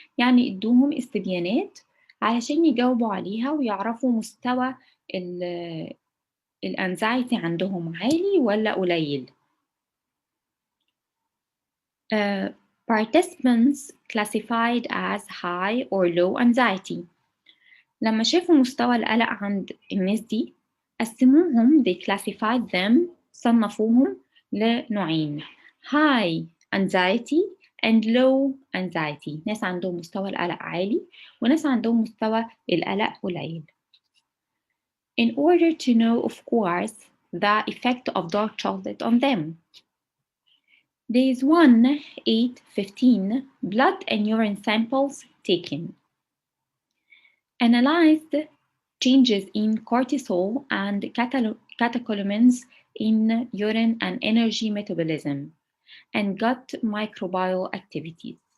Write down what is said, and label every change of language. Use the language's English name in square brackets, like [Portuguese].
[Arabic] يعني ادوهم استبيانات علشان يجاوبوا عليها ويعرفوا مستوى الانزايتي عندهم عالي ولا قليل. [English] Participants classified as high or low anxiety. [Arabic] لما شافوا مستوى القلق عند الناس دي قسموهم [English] they classified them [Arabic] صنفوهم لنوعين [English] high anxiety and low anxiety. [Arabic] ناس عندهم مستوى القلق عالي وناس عندهم مستوى القلق قليل. [English] In order to know, of course, the effect of dark chocolate on them. Days 1, 8, 15, blood and urine samples taken. Analyzed changes in cortisol and catecholamines in urine and energy metabolism, and gut microbial activities.